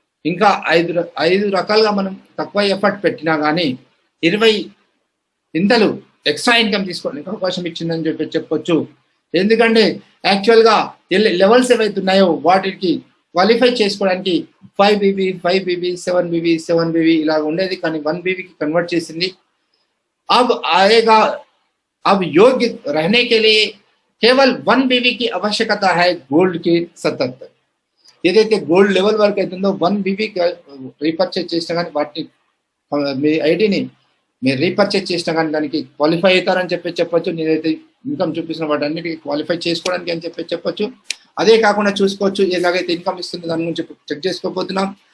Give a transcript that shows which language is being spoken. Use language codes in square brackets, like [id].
[te] ఇంకా 5 రకాలుగా మనం తక్కువ ఎఫర్ట్ పెట్టినా కానీ 20 ఇంతలు ఎక్స్ట్రా ఇన్కమ్ తీసుకోవడానికి అవకాశం ఇచ్చిందని చెప్పొచ్చు. ఎందుకంటే యాక్చువల్ గా లెవెల్స్ ఏవైతే ఉన్నాయో వాటికి క్వాలిఫై చేసుకోవడానికి 5BB 5BB 7BB 7BB ఇలా ఉండేది, కానీ 1BBకి కన్వర్ట్ చేసింది. [hi] अब आएगा, अब योग्य रहने के लिए केवल 1BB की आवश्यकता है गोल्ड की 77. [te] ఏదైతే గోల్డ్ లెవెల్ వరకు అవుతుందో 1BB రీపర్చేజ్ చేసినా కానీ వాటిని మీ ఐడిని మీరు రీపర్చేజ్ చేసినా కానీ దానికి క్వాలిఫై అవుతారని చెప్పొచ్చు. నేనైతే ఇన్కమ్ చూపిస్తున్న వాటి అన్నిటికీ క్వాలిఫై చేసుకోవడానికి అని చెప్పొచ్చు. అదే కాకుండా చూసుకోవచ్చు, ఎలాగైతే ఇన్కమ్ ఇస్తుందో దాని గురించి చెక్ చేసుకోబోతున్నాం.